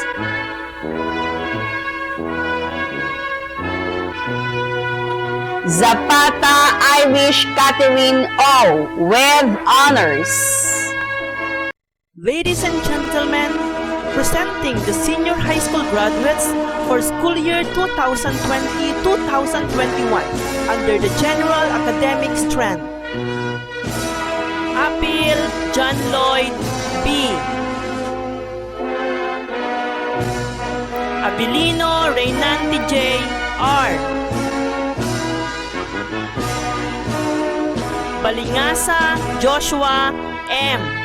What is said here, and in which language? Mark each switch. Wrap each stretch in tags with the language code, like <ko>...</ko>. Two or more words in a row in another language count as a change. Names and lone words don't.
<en>Zapata Irish Catherine O. with honors. Ladies and gentlemen, presenting the senior high school graduates for school year 2020-2021 under the general academic strand. Apil John Lloyd B. Abilino Reynanti J. R. Balingasa Joshua M.</en>